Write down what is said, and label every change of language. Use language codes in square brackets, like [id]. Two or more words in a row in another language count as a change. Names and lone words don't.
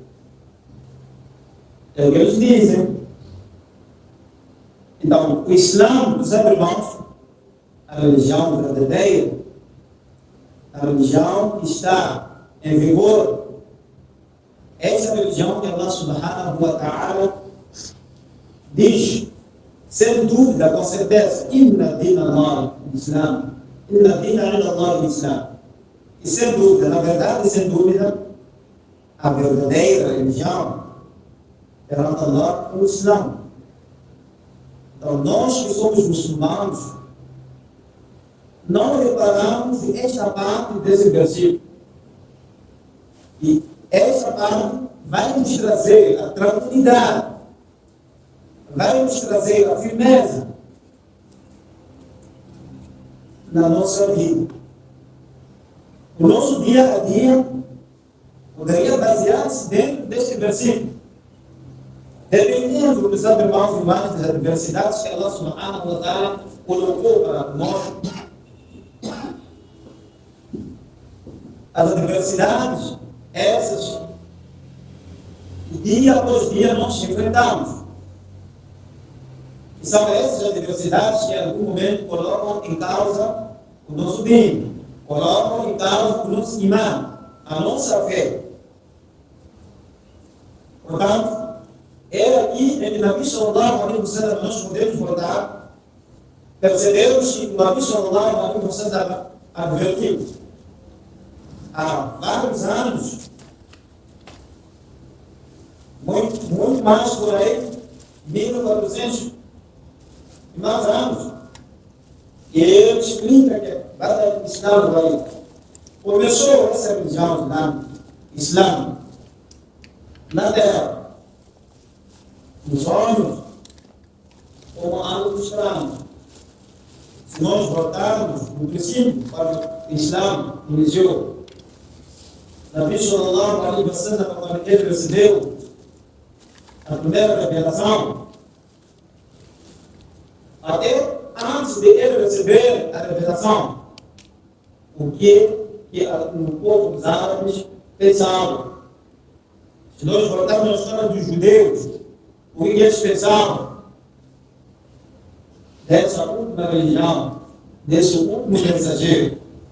[pt] É o que eles dizem. Então, o Islã, meus irmãos, a religião verdadeira, a religião que está em vigor, essa religião que [ar] الله سبحانه وتعالى [pt] diz, sem dúvida, com certeza, [ar] إن دين الله الإسلام, إن دين عند الله الإسلام. [pt] E sem dúvida, na verdade, sem dúvida, a verdadeira religião perante Allah é o Islã. Então, nós que somos muçulmanos, não reparamos esta parte desse versículo. E esta parte vai nos trazer a tranquilidade, vai nos trazer a firmeza na nossa vida. O nosso dia a dia poderia basear-se dentro deste versículo, dependendo dos irmãos e irmãs das adversidades que [ar] الله سبحانه وتعالى [pt] colocou para nós. As adversidades, essas, dia após dia nós enfrentamos. E são essas adversidades que em algum momento colocam em causa o nosso dino, colocam em causa o nosso imã, a nossa fé. Portanto, aqui em [ar] نبي صلى الله عليه وسلم [pt] nós podemos voltar, percebemos que o [ar] نبي صلى الله عليه وسلم [pt] advertiu há vários anos, muito mais por aí, 1400 e mais anos. E ele explica que para o Islã começou essa religião Islã na terra, nos olhos, como algo estranho. Se nós voltarmos no princípio para o Islã iniciou, [ar] نبي صلى الله عليه وسلم, [pt] quando ele recebeu a primeira revelação, até antes de ele receber a revelação, o que o povo dos árabes pensava. Se nós voltarmos à história dos judeus, o que eles pensavam dessa última religião, desse último mensageiro.